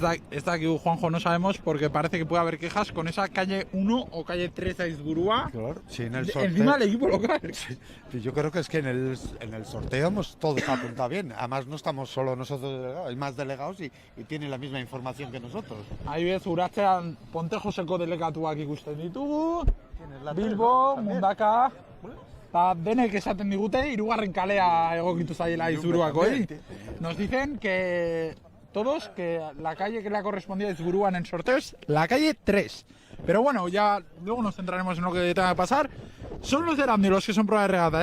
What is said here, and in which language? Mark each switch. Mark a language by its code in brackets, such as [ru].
[eu] Ez dakigu, Juanjo, [es] no sabemos, porque parece que puede haber quejas con esa calle 1 o calle 3 Aizburua. Claro, sí, en el sorteo. Encima del equipo local. Sí, yo creo que es que en el sorteo hemos todo apuntado bien. Además, no estamos solo nosotros delegados, hay más delegados y tienen la misma información que nosotros. [eu] Adibidez, uratzean Pontejoseko delegatuak ikusten ditugu, Bilbo, Mundaka, eta denek esaten digute, hirugarren kalea egokitu zaiela Aizburuakoi. [es] Nos dicen que todos que la calle que le ha correspondido a Aizburua en el sorteo es la calle 3. Pero bueno, ya luego nos centraremos en lo que tenga que pasar. Son los de Erandio los que son prueba de regata.